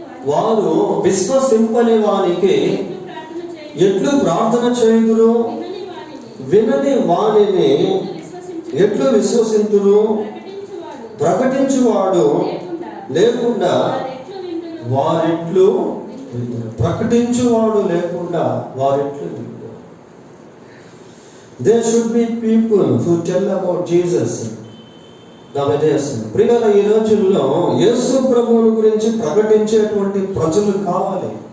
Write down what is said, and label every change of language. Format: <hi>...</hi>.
<te>వారు విశ్వసింపని వానికి ఎట్లు ప్రార్థన చేయుదురు, వినని వానిని ఎట్లు విశ్వసింతురు, ప్రకటించువాడు లేకుండా వారెట్లు ప్రకటించువాడు లేకుండా వారెట్లు.</te> <en>There should be people who tell about Jesus nowadays.</en> <te>ప్రియుల ఈ రోజుల్లో యేసు ప్రభువుని గురించి ప్రకటించేటువంటి ప్రజలు కావాలి.</te>